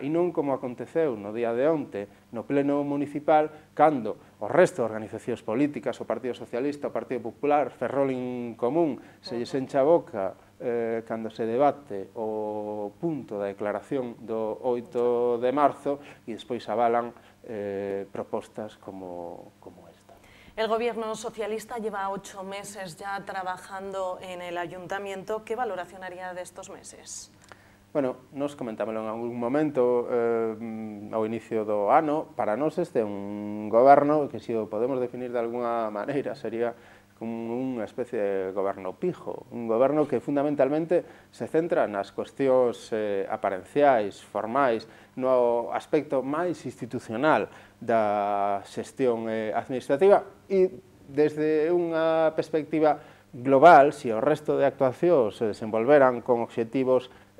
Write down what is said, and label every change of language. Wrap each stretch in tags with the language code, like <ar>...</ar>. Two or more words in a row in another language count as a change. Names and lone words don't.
<gl>e non como aconteceu no día de onte no pleno municipal, cando o resto de organizacións políticas, o Partido Socialista, o Partido Popular, Ferrol en Común, se lles encha a boca cando se debate o punto da declaración do 8 de marzo e despois avalan propostas como esta.</gl> <es>El Gobierno socialista lleva 8 meses ya trabajando en el Ayuntamiento. ¿Qué valoración haría de estos meses?</es> <gl>Bueno, nos comentámoslo en algún momento ao inicio do ano. Para nós este é un goberno que, se o podemos definir de alguna maneira, sería como unha especie de goberno pijo, un goberno que fundamentalmente se centra nas cuestións aparenciais, formais, no aspecto máis institucional da xestión administrativa e desde unha perspectiva global, se o resto de actuacións se desenvolveran con obxectivos</gl>